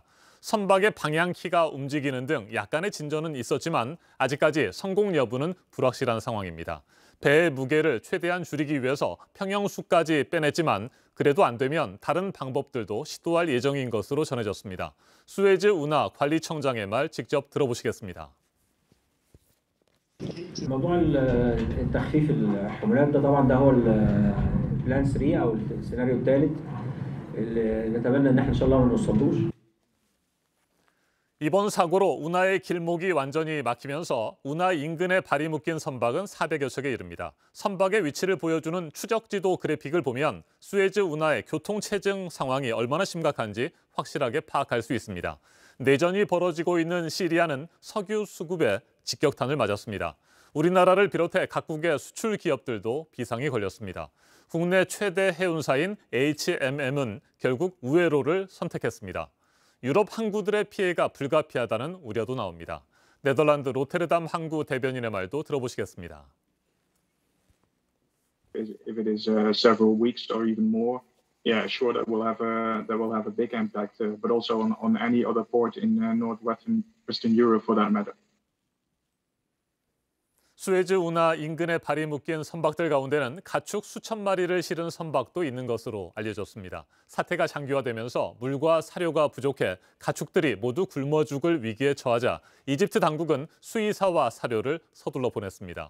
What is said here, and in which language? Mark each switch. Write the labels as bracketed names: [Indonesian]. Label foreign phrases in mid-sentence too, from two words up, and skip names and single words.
[Korean] 선박의 방향키가 움직이는 등 약간의 진전은 있었지만 아직까지 성공 여부는 불확실한 상황입니다. 배의 무게를 최대한 줄이기 위해서 평형수까지 빼냈지만 그래도 안 되면 다른 방법들도 시도할 예정인 것으로 전해졌습니다. 수에즈 운하 관리청장의 말 직접 들어보시겠습니다. [Arabic] موضوع التخفيف الحمولات ده طبعا ده هو البلان 3 او السيناريو الثالث اللي نتمنى ان احنا ان شاء الله ما نوصلوش. [Korean] 이번 사고로 운하의 길목이 완전히 막히면서 운하 인근에 발이 묶인 선박은 400여 척에 이릅니다. 선박의 위치를 보여주는 추적지도 그래픽을 보면 수에즈 운하의 교통체증 상황이 얼마나 심각한지 확실하게 파악할 수 있습니다. 내전이 벌어지고 있는 시리아는 석유 수급에 직격탄을 맞았습니다. 우리나라를 비롯해 각국의 수출 기업들도 비상이 걸렸습니다. 국내 최대 해운사인 HMM은 결국 우회로를 선택했습니다. 유럽 항구들의 피해가 불가피하다는 우려도 나옵니다. 네덜란드 로테르담 항구 대변인의 말도 들어보시겠습니다. [English] If it is several weeks or even more, yeah, sure that will have a big impact, but also on any other port in northwestern Europe for that matter. [Korean] 수에즈 운하 인근에 발이 묶인 선박들 가운데는 가축 수천 마리를 실은 선박도 있는 것으로 알려졌습니다. 사태가 장기화되면서 물과 사료가 부족해 가축들이 모두 굶어 죽을 위기에 처하자 이집트 당국은 수의사와 사료를 서둘러 보냈습니다.